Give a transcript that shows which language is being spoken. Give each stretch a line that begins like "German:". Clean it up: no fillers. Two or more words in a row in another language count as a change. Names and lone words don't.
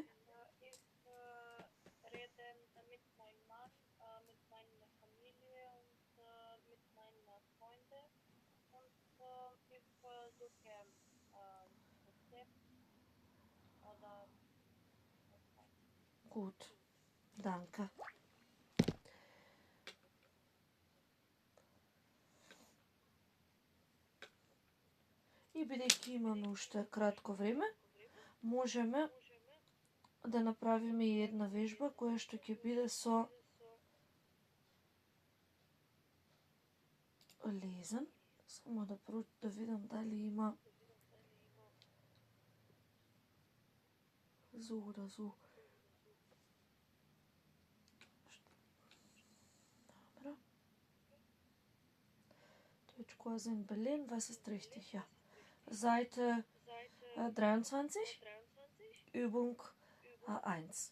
German: Ich rede mit meinem Mann, mit meiner Familie und mit meinen Freunden und ich suche Rezept oder was weiß ich. Gut, danke.
Macedonian: И бидејќи имаме уште кратко време, можеме да направиме и една вежба која што ќе биде со лезен. Само да видам дали има
German: so oder so.
Macedonian: Dobra.
German: Deutschkurse in Berlin, was ist richtig? Ja. Seite 23, Übung 1.